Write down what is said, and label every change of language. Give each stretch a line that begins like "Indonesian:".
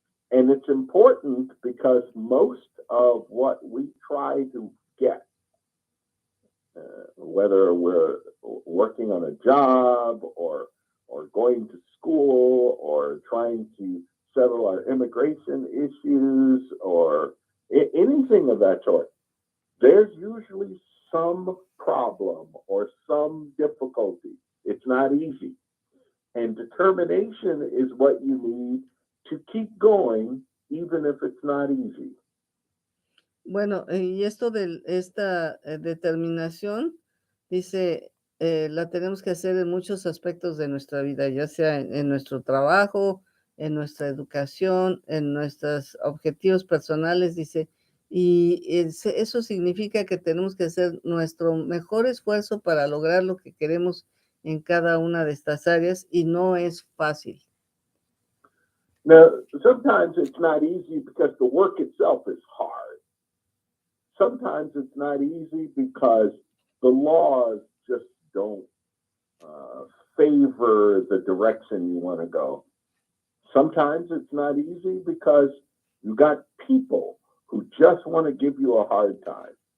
English: And it's important because most of what we try to get, whether we're working on a job or going to school or trying to settle our immigration issues or anything of that sort, there's usually some problem or some difficulty. It's not easy. And determination is what you need to keep going, even if it's not easy.
Spanish: Bueno, y esto de esta determinación, dice, la tenemos que hacer en muchos aspectos de nuestra vida, ya sea en nuestro trabajo, en nuestra educación, en nuestros objetivos personales, dice, y eso significa que tenemos que hacer nuestro mejor esfuerzo para lograr lo que queremos en cada una de estas áreas, y no es fácil.
English: Now, sometimes it's not easy because the work itself is hard. Sometimes it's not easy because the laws just don't favor the direction you want to go. Sometimes it's not easy because you got people who just want to give you a hard time.